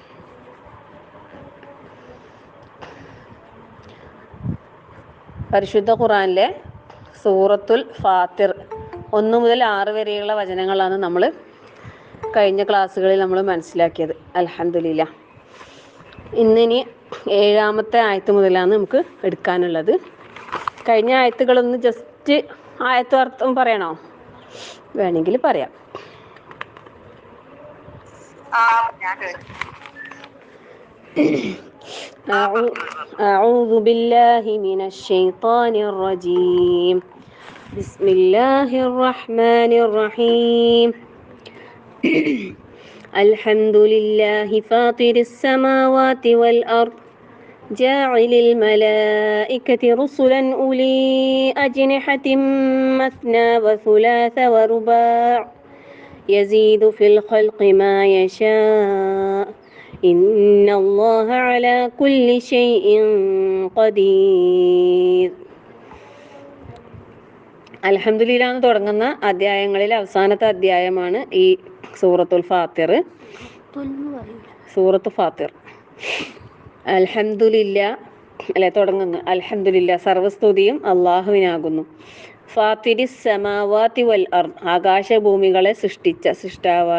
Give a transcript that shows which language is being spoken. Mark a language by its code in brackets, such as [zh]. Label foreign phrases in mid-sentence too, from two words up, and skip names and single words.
[ml] പരിശുദ്ധ ഖുർആനിലെ സൂറത്തുൽ ഫാത്തിർ 1 മുതൽ 6 വരെയുള്ള വചനങ്ങളാണ് നമ്മൾ കഴിഞ്ഞ ക്ലാസ്സുകളിൽ നമ്മൾ മനസ്സിലാക്കിയത്. അൽഹംദുലില്ലാഹ്. ഇന്നിനി 7-ാമത്തെ ആയത്ത് മുതലാണ് നമുക്ക് എടുക്കാനുള്ളത്. കഴിഞ്ഞ ആയത്തുകളൊന്ന് ജസ്റ്റ് ആയത്ത് അർത്ഥം പറയണോ? വേണമെങ്കിൽ പറയാം. [ar] أعوذ بالله من الشيطان الرجيم. بسم الله الرحمن الرحيم. الحمد لله فاطر السماوات والأرض جاعل الملائكة رسلا أولي أجنحة مثنى وثلاث ورباع يزيد في الخلق ما يشاء إن الله على كل شيء قدير. [ml] അൽഹംദുലില്ലാ എന്ന് തുടങ്ങുന്ന അധ്യായങ്ങളിൽ അവസാനത്തെ അധ്യായമാണ് ഈ സൂറത്തുൽ ഫാത്തിർ. സൂറത്ത് ഫാത്തിർ. അൽഹംദുലില്ലാ അല്ലെ തുടങ്ങുന്നു. അൽഹംദുലില്ലാ, സർവസ്തുതിയും അള്ളാഹുവിനാകുന്നു. [ar] فاطر السماوات والأرض, [ml] ആകാശഭൂമികളെ സൃഷ്ടിച്ച സൃഷ്ടാവായ.